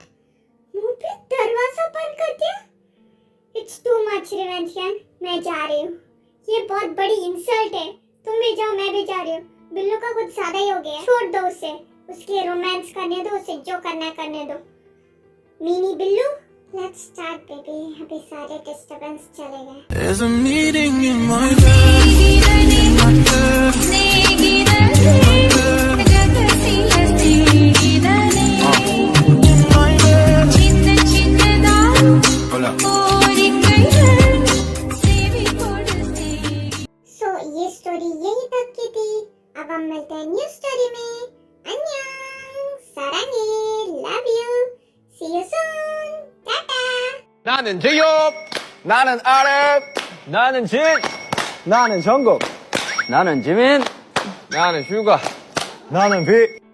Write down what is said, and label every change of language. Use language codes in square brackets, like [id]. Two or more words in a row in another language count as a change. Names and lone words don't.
[hi] मुंह पे दरवाजा बंद कर दिया। [en] it's too much revengeian, [hi] मैं जा रही हूँ। ये बहुत बड़ी इंसल्ट है। तुम भी जाओ, मैं भी जा रही हूँ। बिल्लू का कुछ ज्यादा ही हो गया। छोड़ दो उसे, उसके रोमांस करने दो, उसे जो करना है करने दो। मीनी बिल्लू, [en] let's start baby. [hi] अभी सारे डिस्टर्बेंस चले गए। [en] There's a meeting in my bed. [hi] सो ये स्टोरी यही तक की थी। अब हम मिलते हैं न्यू स्टोरी में। [ko] 안녕, 사랑해, [en] love you, see you soon, [hi] टाटा। [ko] 나는 제이홉, 나는 아랩, 나는 진, 나는 정국, 나는 지민, 나는 휴가, 나는 비.